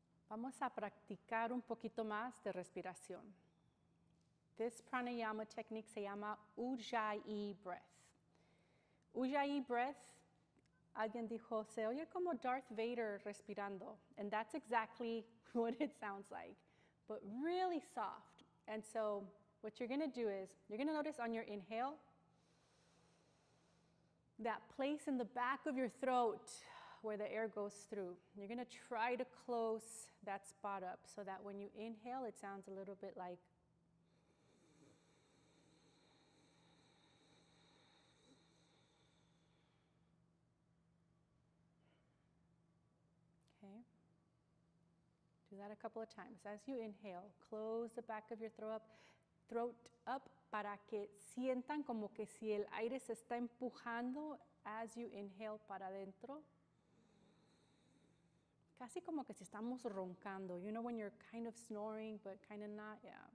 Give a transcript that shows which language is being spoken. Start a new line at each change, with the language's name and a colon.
Spanish: Vamos a practicar un poquito más de respiración.
English: This pranayama technique
Spanish: se llama Ujjayi breath. Ujjayi breath, alguien dijo, se oye como Darth Vader respirando.
English: And that's exactly what it sounds like, but really soft. And so what you're going to do is, you're going to notice on your inhale, that place in the back of your throat where the air goes through. You're going to try to close that spot up so that when you inhale, it sounds a little bit like okay. Do that a couple of times. As you inhale, close the back of your throat up
Spanish: para que sientan como que si el aire se está empujando
English: as you inhale
Spanish: para adentro. Casi como que si estamos roncando.
English: You know when you're kind of snoring but kind of not? Yeah.